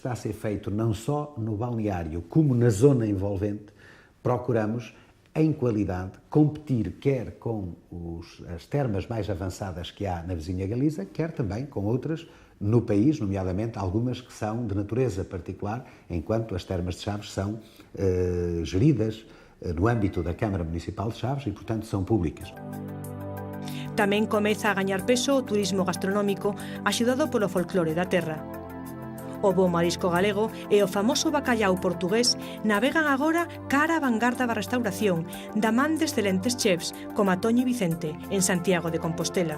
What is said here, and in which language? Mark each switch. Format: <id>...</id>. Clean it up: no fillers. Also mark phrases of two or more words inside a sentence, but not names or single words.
<pt>a ser feito não só no balneário como na zona envolvente, procuramos em qualidade, competir quer com as termas mais avançadas que há na vizinha Galiza, quer também com outras no país, nomeadamente algumas que são de natureza particular, enquanto as termas de Chaves são geridas no âmbito da Câmara Municipal de Chaves e, portanto, são públicas.</pt> <gl>Tamén comeza a gañar peso o turismo gastronómico axudado polo folclore da terra. O bo marisco galego e o famoso bacallau portugués navegan agora cara á vanguarda da restauración da man de excelentes chefs como Toñi Vicente en Santiago de Compostela.</gl>